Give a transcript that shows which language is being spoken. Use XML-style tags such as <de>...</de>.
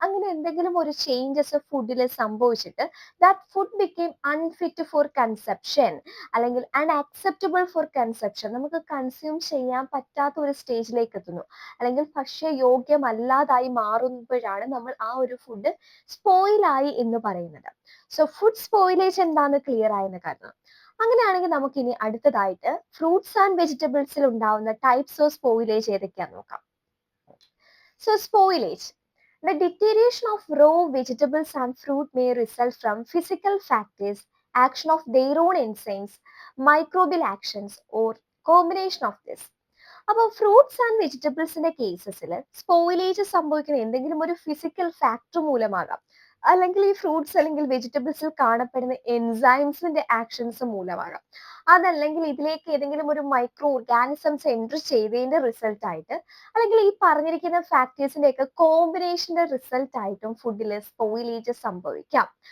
<ml>അങ്ങനെ എന്തെങ്കിലും ഒരു ചേഞ്ചസ് ഫുഡിൽ സംഭവിച്ചിട്ട്</ml> <en>that food became unfit for conception</en> <ml>അല്ലെങ്കിൽ അൺആക്സെപ്റ്റബിൾ ഫോർ കൺസെപ്ഷൻ, നമുക്ക് കൺസ്യൂം ചെയ്യാൻ പറ്റാത്ത ഒരു സ്റ്റേജിലേക്ക് എത്തുന്നു, അല്ലെങ്കിൽ ഭക്ഷ്യയോഗ്യമല്ലാതായി മാറുമ്പോഴാണ് നമ്മൾ ആ ഒരു ഫുഡ് സ്പോയിലായി എന്ന് പറയുന്നത്. ഫുഡ് സ്പോയിലേജ് എന്താണെന്ന് ക്ലിയർ ആയെന്ന് കരുതണം. അങ്ങനെയാണെങ്കിൽ നമുക്ക് ഇനി അടുത്തതായിട്ട് ഫ്രൂട്ട്സ് ആൻഡ് വെജിറ്റബിൾസിൽ ഉണ്ടാവുന്ന ടൈപ്സ് ഓഫ് സ്പോയിലേജ് ഏതൊക്കെയാന്ന് നോക്കാം.</ml> <en>Spoilage. The deterioration of raw vegetables and fruit may result from physical factors, action of their own enzymes, microbial actions, or combination of this.</en> <ml>അപ്പോൾ ഫ്രൂട്ട്സ് ആൻഡ് വെജിറ്റബിൾസിന്റെ കേസസിൽ സ്പോയിലേജ് സംഭവിക്കുന്ന എന്തെങ്കിലും ഒരു physical factor മൂലമാകാം, അല്ലെങ്കിൽ ഈ fruits അല്ലെങ്കിൽ വെജിറ്റബിൾസിൽ കാണപ്പെടുന്ന എൻസൈംസിന്റെ actions മൂലമാകാം, അതല്ലെങ്കിൽ ഇതിലേക്ക് ഏതെങ്കിലും ഒരു മൈക്രോ ഓർഗാനിസംസ് എൻട്രി ചെയ്തതിന്റെ റിസൾട്ട് ആയിട്ട്, അല്ലെങ്കിൽ ഈ പറഞ്ഞിരിക്കുന്ന ഫാക്ടേഴ്സിന്റെ ഒക്കെ കോമ്പിനേഷന്റെ റിസൾട്ട് ആയിട്ടും ഫുഡിൽ സ്പോയിലേജ് സംഭവിക്കാം.</ml>